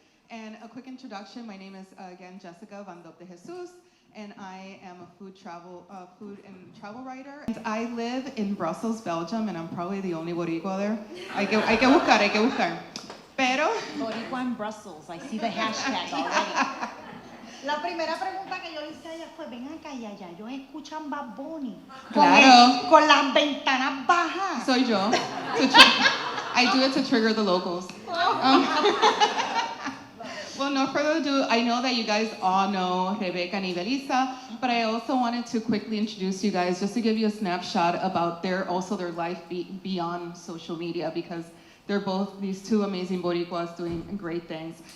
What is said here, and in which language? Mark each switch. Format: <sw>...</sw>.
<en>And a quick introduction, my name is again Jessica Van DeJesus, and I am a food and travel writer. And I live in Brussels, Belgium, and I'm probably the only Boricua there.</en> <es>Hay que buscar. Pero</es> <en>Boricua in Brussels, I see the hashtag already.</en> <es>La primera pregunta que yo le hice a ella fue, ven acá, ya, ellos escuchan Bad Bunny. Claro. Con las ventanas bajas. Soy yo.</es> <en>I do it to trigger the locals. Well, no further ado, I know that you guys all know Rebeca and Ivelissa, but I also wanted to quickly introduce you guys just to give you a snapshot about their life beyond social media, because they're both these two amazing Boricuas doing great things.</en>